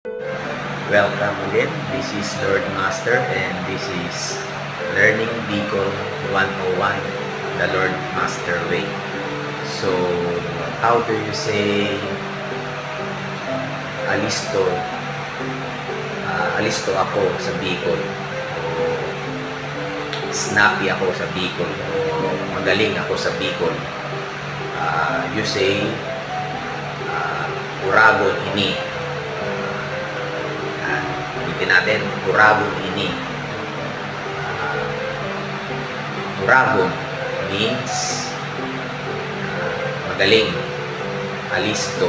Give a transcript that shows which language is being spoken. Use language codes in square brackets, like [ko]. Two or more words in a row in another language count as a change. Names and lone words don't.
[en] Welcome again. This is Lord Master and this is Learning Bicol 101, the Lord Master Way. So, how do you say alisto? [tl] Alisto ako sa Bicol. Snappy ako sa Bicol. Magaling ako sa Bicol. [en] You say [bik] uragon ini. [tl] Ulitin natin, [bik] uragon ini. [en] Uragon means [tl] magaling, alisto.